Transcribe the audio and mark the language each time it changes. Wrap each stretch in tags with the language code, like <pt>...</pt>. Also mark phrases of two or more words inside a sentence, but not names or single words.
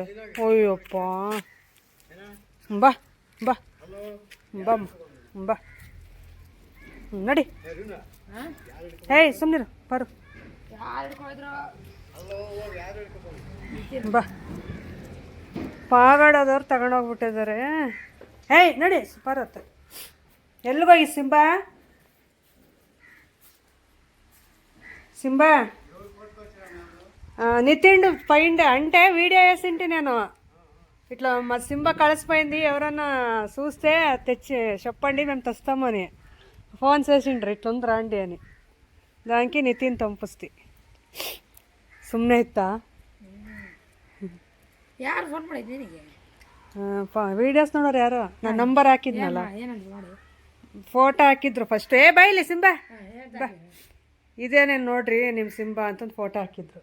<kn>ಅಯ್ಯಪ್ಪ, ಬಾ ಬಾ ಬಾ ಬಾ ನಡಿ. ಹೇಯ್ ಸುಮ್ಮನಿರು ಬರು ಬಾ. ಪಾಗಾಡೋದವ್ರು ತಗೊಂಡೋಗ್ಬಿಟ್ಟಿದ್ದಾರೆ. ಹೇಯ್ ನಡಿ ಬರತ್ತೆ. ಎಲ್ಲಿಗೋಗಿ ಸಿಂಬಾ?</kn> <te>సింబా నితిండు పోయిండే అంటే వీడియో వేసింటి నేను ఇట్లా మా సింబా కలిసిపోయింది, ఎవరన్నా చూస్తే తెచ్చి చెప్పండి మేము తెస్తామని ఫోన్ చేసిండ్రు, ఇట్లుంది రండి అని. దానికి నితిన్ పంపిస్తే</te> <kn>ಸುಮ್ಮನೆ ಇತ್ತಾ? ಯಾರು ಫೋನ್ ಮಾಡಿದ್ದೆ ನಿನಗೆ? ವೀಡಿಯೋಸ್ ನೋಡೋರು ಯಾರು, ನಾನು ನಂಬರ್ ಹಾಕಿದ್ನಲ್ಲ, ಫೋಟೋ ಹಾಕಿದ್ರು ಫಸ್ಟ್. ಬೈಲಿ ಸಿಂಬಾ ಬಾ, ಇದೇನೇನು ನೋಡ್ರಿ ನಿಮ್ಮ ಸಿಂಬಾ ಅಂತಂದು ಫೋಟೋ ಹಾಕಿದ್ರು.</kn>